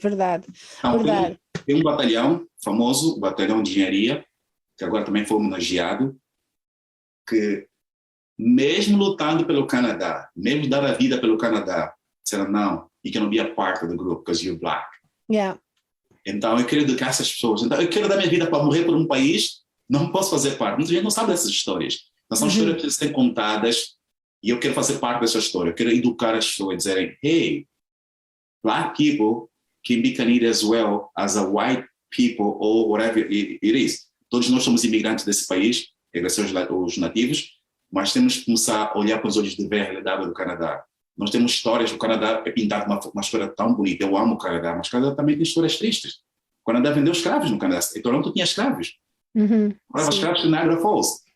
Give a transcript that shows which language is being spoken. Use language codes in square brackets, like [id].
[pt] Então, tem um batalhão famoso, o Batalhão de Engenharia, que agora também foi homenageado, que mesmo lutando pelo Canadá, mesmo dar a vida pelo Canadá, disseram não, [en] you cannot be a part of the group because you're black. [pt] Então eu quero educar essas pessoas. Então eu quero dar minha vida para morrer por um país, não posso fazer parte. Muita gente não sabe dessas histórias. Então são histórias que precisam ser contadas e eu quero fazer parte dessa história. Eu quero educar as pessoas, dizerem, [en] hey, black people can be Canadian as well as a white people or whatever it is. [pt] Todos nós somos imigrantes desse país, os nativos, mas temos que começar a olhar com os olhos de ver a realidade do Canadá. Nós temos histórias, o Canadá é pintado uma história tão bonita, eu amo o Canadá, mas o Canadá também tem histórias tristes. O Canadá vendeu escravos no Canadá, em Toronto tinha escravos. Agora escravos em Niagara Falls.